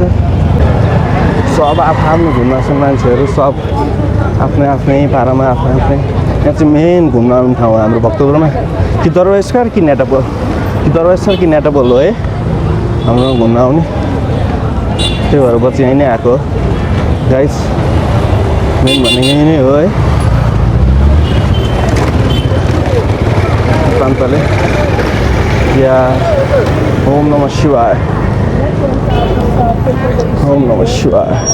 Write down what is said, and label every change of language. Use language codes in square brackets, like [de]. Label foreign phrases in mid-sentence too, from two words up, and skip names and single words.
[ne] सब आफ्नो घुम्न आउँछ मान्छेहरू, सब आफ्नै पारामा आफ्नै। यहाँ चाहिँ मेन घुम्न आउने ठाउँ हो हाम्रो भक्तपुरमा, कि दरबार स्क्वायर कि न्याटापोल हो है हाम्रो घुम्न आउने। त्यही भएर बच्ची यहीँ नै आएको हो गाइस, मेन भनेको यहीँ नै हो है। [sa] प्रान्तले या ओम नमः शिवाय, ओम नमः शिवाय।